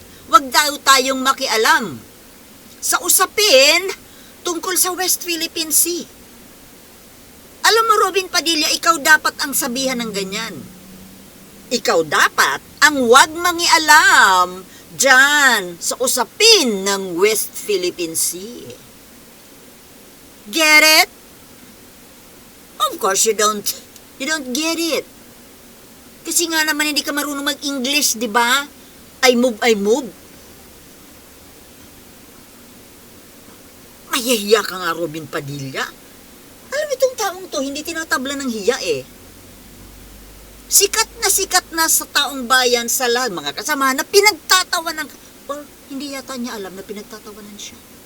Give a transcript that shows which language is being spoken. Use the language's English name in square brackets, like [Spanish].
[Filipino] Huwag daw tayong makialam sa usapin tungkol sa West Philippine Sea. Alam mo, Robin Padilla, ikaw dapat ang sabihan ng ganyan. Ikaw dapat ang huwag mangialam dyan sa usapin ng West Philippine Sea. [English] Get it? Of course you don't get it. [Filipino] Kasi nga naman hindi ka marunong mag-English, di ba? [English] I move. [Filipino] Mahihiya ka nga, Robin Padilla. Alam mo itong taong to, hindi tinatabla ng hiya eh. Sikat na sa taong bayan sa lahat, mga kasama na pinagtatawanan, or hindi yata niya alam na pinagtatawanan siya.